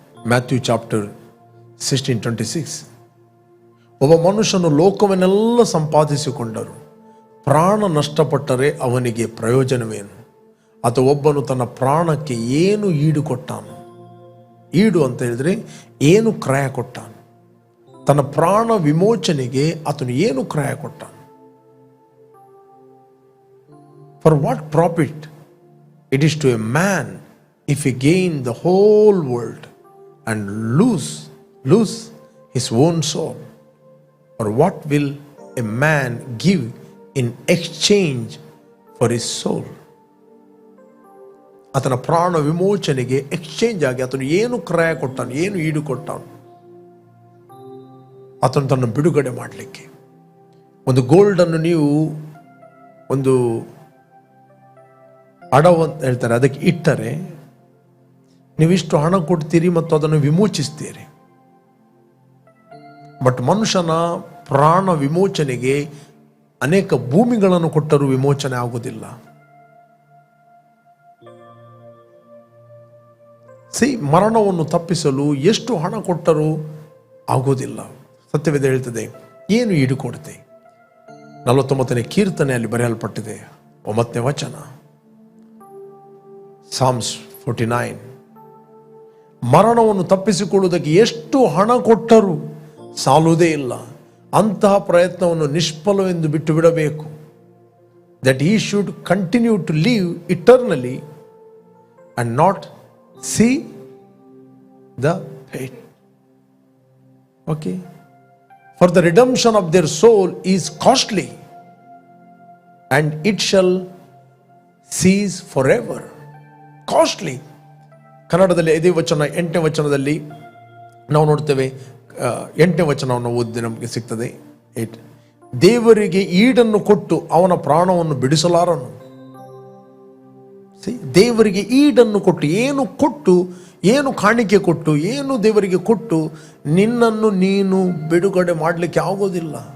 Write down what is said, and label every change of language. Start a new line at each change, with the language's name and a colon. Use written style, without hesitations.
Kannada: Matthew chapter 16:26. ಒಬ್ಬ ಮನುಷ್ಯನು ಲೋಕವನ್ನೆಲ್ಲ ಸಂಪಾದಿಸಿಕೊಂಡರು, ಪ್ರಾಣ ನಷ್ಟಪಟ್ಟರೆ ಅವನಿಗೆ ಪ್ರಯೋಜನವೇನು? ಅಥವಾ ಒಬ್ಬನು ತನ್ನ ಪ್ರಾಣಕ್ಕೆ ಏನು ಈಡು ಕೊಟ್ಟಾನು? ಈಡು ಅಂತ ಹೇಳಿದ್ರೆ ಏನು ಕ್ರಯ ಕೊಟ್ಟಾನು? ತನ್ನ ಪ್ರಾಣ ವಿಮೋಚನೆಗೆ ಆತನು ಏನು ಕ್ರಯ ಕೊಟ್ಟಾನು?
English: For what profit it is to a man if he gain the whole world and lose his own soul? Or what will a man give in exchange for his soul?
Kannada: ಆತನ ಪ್ರಾಣ ವಿಮೋಚನೆಗೆ ಎಕ್ಸ್ಚೇಂಜ್ ಆಗಿ ಆತನು ಏನು ಕ್ರಯ ಕೊಟ್ಟಾನು, ಏನು ಈಡು ಕೊಟ್ಟಾನು? ಆತನು ತನ್ನ ಬಿಡುಗಡೆ ಮಾಡಲಿಕ್ಕೆ ಒಂದು ಗೋಲ್ಡನ್ನು ನೀವು ಒಂದು ಅಡವು ಅಂತ ಹೇಳ್ತಾರೆ, ಅದಕ್ಕೆ ಇಟ್ಟರೆ ನೀವಿಷ್ಟು ಹಣ ಕೊಡ್ತೀರಿ ಮತ್ತು ಅದನ್ನು ವಿಮೋಚಿಸ್ತೀರಿ. ಬಟ್ ಮನುಷ್ಯನ ಪ್ರಾಣ ವಿಮೋಚನೆಗೆ ಅನೇಕ ಭೂಮಿಗಳನ್ನು ಕೊಟ್ಟರೂ ವಿಮೋಚನೆ ಆಗುವುದಿಲ್ಲ. ಮರಣವನ್ನು ತಪ್ಪಿಸಲು ಎಷ್ಟು ಹಣ ಕೊಟ್ಟರೂ ಆಗೋದಿಲ್ಲ. ಸತ್ಯವೇದ ಹೇಳ್ತದೆ, ಏನು ಈಡು ಕೊಡುತ್ತೆ? 49ನೇ ಕೀರ್ತನೆಯಲ್ಲಿ ಬರೆಯಲ್ಪಟ್ಟಿದೆ 9ನೇ ವಚನ, ಸಾಮ್ಸ್ 49. ಮರಣವನ್ನು ತಪ್ಪಿಸಿಕೊಳ್ಳುವುದಕ್ಕೆ ಎಷ್ಟು ಹಣ ಕೊಟ್ಟರೂ ಸಾಲುವುದೇ ಇಲ್ಲ. ಅಂತಹ ಪ್ರಯತ್ನವನ್ನು ನಿಷ್ಫಲವೆಂದು ಬಿಟ್ಟು ಬಿಡಬೇಕು.
English: That he should continue to live eternally and not see the fate. Okay? For the redemption of their soul is costly and it shall cease forever. Costly.
Kannada: ಕನ್ನಡದಲ್ಲಿ ಇದೇ ವಚನ 8ನೇ ವಚನದಲ್ಲಿ ನಾವು ನೋಡ್ತೇವೆ. 8ನೇ ವಚನವನ್ನು ಓದಿ ನಮಗೆ ಸಿಗ್ತದೆ. 8, ದೇವರಿಗೆ ಈಡನ್ನು ಕೊಟ್ಟು ಅವನ ಪ್ರಾಣವನ್ನು ಬಿಡಿಸಲಾರನು. ದೇವರಿಗೆ ಈಡನ್ನು ಕೊಟ್ಟು, ಏನು ಕಾಣಿಕೆ ಕೊಟ್ಟು, ಏನು ದೇವರಿಗೆ ಕೊಟ್ಟು ನಿನ್ನನ್ನು ನೀನು ಬಿಡುಗಡೆ ಮಾಡಲಿಕ್ಕೆ ಆಗೋದಿಲ್ಲ.